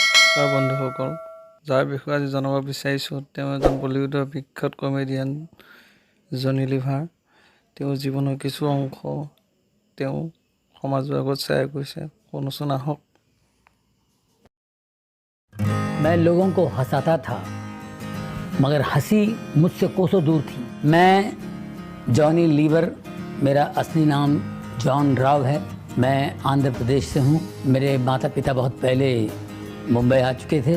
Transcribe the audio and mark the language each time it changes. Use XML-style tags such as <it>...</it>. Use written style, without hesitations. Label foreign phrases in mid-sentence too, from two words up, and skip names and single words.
<as>নমস্কাৰ বন্ধুসকল, যাৰ বিষয়ে আজি জনাব বিচাৰিছোঁ তেওঁ এজন বলিউডৰ বিখ্যাত কমেডিয়ান জনি লিভাৰ। তেওঁৰ জীৱনৰ কিছু অংশ তেওঁ সমাজৰ আগত শ্বেয়াৰ কৰিছে। শুনোচোন আহক।</as> <hi>मैं लोगों को हंसाता था मगर हंसी मुझसे कोसों दूर थी। मैं जॉनी लीवर, मेरा असली नाम जॉन राव है। मैं आंध्र प्रदेश से हूँ। मेरे माता पिता बहुत पहले मुंबई आ चुके थे।</hi>